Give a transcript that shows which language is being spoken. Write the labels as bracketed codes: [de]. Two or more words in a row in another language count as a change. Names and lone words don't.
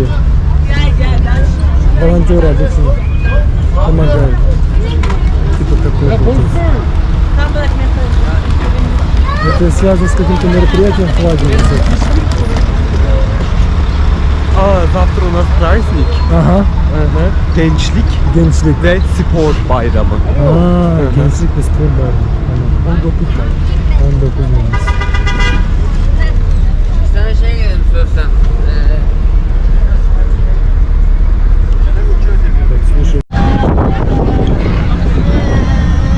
[ru] Волонтеры обычно помогают. Типа такое. Это связано с каким-то мероприятием флаги. Завтра у нас праздник. Ага. [tr] Gençlik ve spor bayramı. Gençlik ve spor bayramı. 19 Mayıs. 19 Mayıs. Sana şey gelelim sorsam. [ru] Так, слушай.